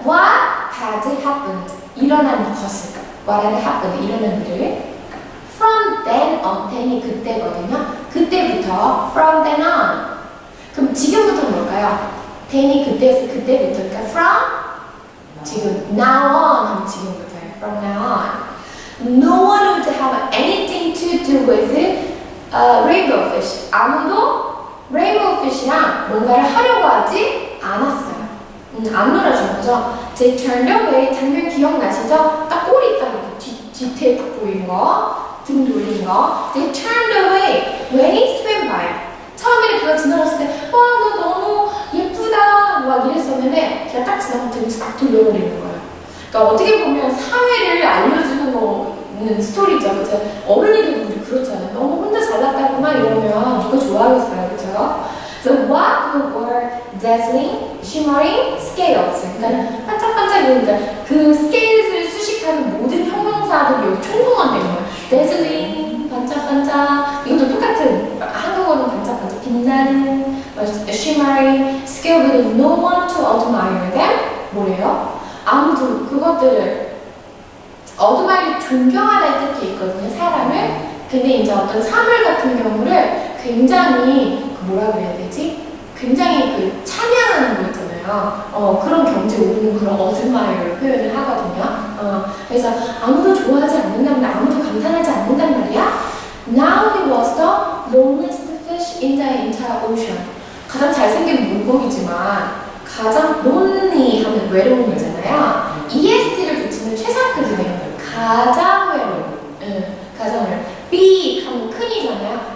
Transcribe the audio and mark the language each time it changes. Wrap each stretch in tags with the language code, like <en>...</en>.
<en>What had happened?</en> <ko>일어난 것을.</ko> <en>What had happened?</en> <ko>일어난 일을.</ko> <en>From then on.</en> <ko>then이 그때거든요. 그때부터.</ko> <en>From then on.</en> <ko>그럼 지금부터는 뭘까요? then이 그때에서 그때부터. 그러니까 from 지금 now on 하면 지금부터예요.</ko> <en>From now on. No one would have anything to do with rainbow fish.</en> <ko>아무도 rainbow fish랑 뭔가를 하려고 하지 않았어요. 안 놀아준 거죠.</ko> <en>They turned away.</en> <ko>장면 기억나시죠? 딱 꼬리 딱 이렇게 뒤태 딱 보이는 거, 등 돌리는 거.</ko> <en>They turned away when he swam by.</en> <ko>처음에는 그가 지나갔을 때, 와, 너 너무 예쁘다. 막 이랬었는데, 걔가 딱 지나가면 등을 싹 돌려버리는 거예요. 그러니까 어떻게 보면 사회를 알려주는 거는 스토리죠. 그죠? 어른이 되고 우리 그렇잖아요. 너무 혼자 잘났다구나 이러면 누가 좋아하겠어요. 그죠?</ko> <en>So what were dazzling, shimmering scales?</en> <ko>그러니까 반짝반짝 이러니까 그 스케일을 수식하는 모든 형용사들이 여기 총동원된 거예요. dazzling, 반짝반짝. 이것도 똑같은 한국어는 반짝반짝 빛나는,</ko> <en>shimmering, scale with no one to admire them.</en> <ko>뭐래요? 아무도 그것들을 admire, 존경하다는 뜻도 있거든요. 사람을. 근데 이제 어떤 사물 같은 경우를 굉장히 뭐라 그래야 되지? 굉장히 그 찬양하는 거 있잖아요. 그런 경지에 오르는 그런 어드마이어를 표현을 하거든요. 그래서 아무도 좋아하지 않는단 말이야. 아무도 감탄하지 않는단 말이야.</ko> <en>Now he was the loneliest fish in the entire ocean.</en> <ko>가장 잘생긴 물고기지만 가장 lonely 하면 외로운 거잖아요. EST를 붙이면 최상급이네요. 가장 외로운. 가장 외로운. big 하면 큰이잖아요.</ko>